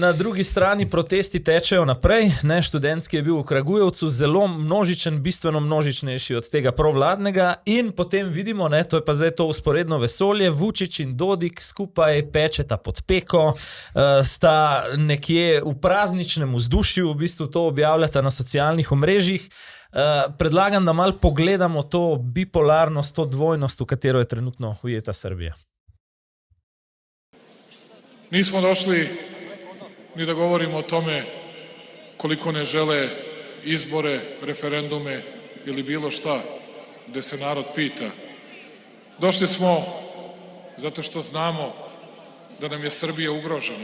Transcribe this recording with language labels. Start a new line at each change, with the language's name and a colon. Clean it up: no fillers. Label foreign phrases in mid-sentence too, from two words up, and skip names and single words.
Slovenian: Na drugi strani protesti tečejo naprej, ne, študentski je bil v Kragujevcu, zelo množičen, bistveno množičnejši od tega provladnega in potem vidimo, ne, to je pa zdaj to usporedno vesolje, Vučić in Dodik skupaj pečeta pod peko, sta nekje v prazničnem vzdušju, v bistvu to objavljata na socialnih omrežjih. Predlagam, da malo pogledamo to bipolarnost, to dvojnost, v katero je trenutno ujeta Srbija.
Serbian: Nismo došli ni da govorimo o tome koliko ne žele izbore, referendume ili bilo šta gde se narod pita. Došli smo zato što znamo da nam je Srbija ugrožena.